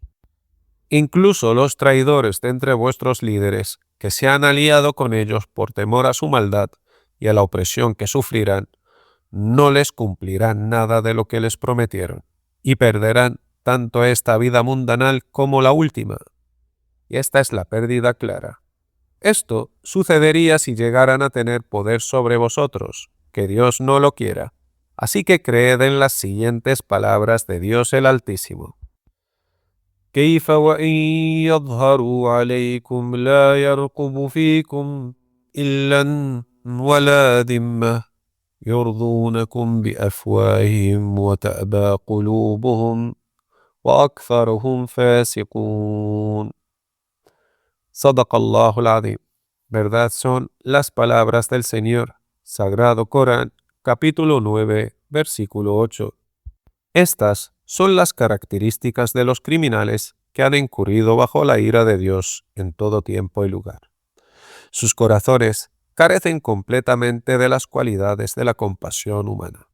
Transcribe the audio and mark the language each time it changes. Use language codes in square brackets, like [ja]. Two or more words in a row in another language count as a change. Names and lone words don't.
[es] Incluso los traidores de entre vuestros líderes, que se han aliado con ellos por temor a su maldad y a la opresión que sufrirán, no les cumplirán nada de lo que les prometieron, y perderán tanto esta vida mundanal como la última. Y esta es la pérdida clara. Esto sucedería si llegaran a tener poder sobre vosotros, que Dios no lo quiera. Así que creed en las siguientes palabras de Dios el Altísimo. [ar] كيف وإن يظهروا عليكم لا يرقب فيكم إلا ولا ذمة يرضونكم بأفواههم وتأبى قلوبهم وأكثرهم فاسقون. صدق الله العظيم. [es] Verdad son las palabras del Señor. Sagrado Corán, capítulo 9, versículo 8. Estas son las características de los criminales que han incurrido bajo la ira de Dios en todo tiempo y lugar. Sus corazones carecen completamente de las cualidades de la compasión humana.